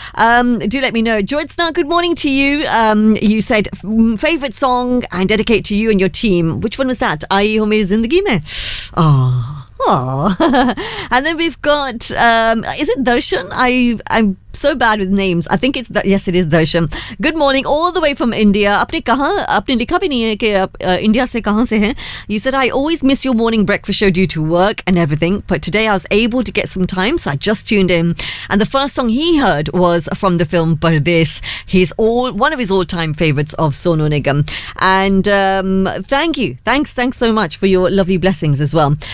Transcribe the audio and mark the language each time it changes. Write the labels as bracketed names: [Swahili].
[English] Do let me know. George Snark, good morning to you. You said favorite song and dedicate to you and your team. Which one was that? Aayu Ho Meri Zindagi Mein. And then we've got, is it Darshan? I'm so bad with names. I think it's, yes, it is Darshan. Good morning, all the way from India. [Hindi] आपने कहा, आपने लिखा भी नहीं है के India से कहाँ से है। [English] You said, I always miss your morning breakfast show due to work and everything, but today I was able to get some time, so I just tuned in. And the first song he heard was from the film Pardes. He's one of his all-time favourites of Sonu Nigam. And thank you. Thanks so much for your lovely blessings as well.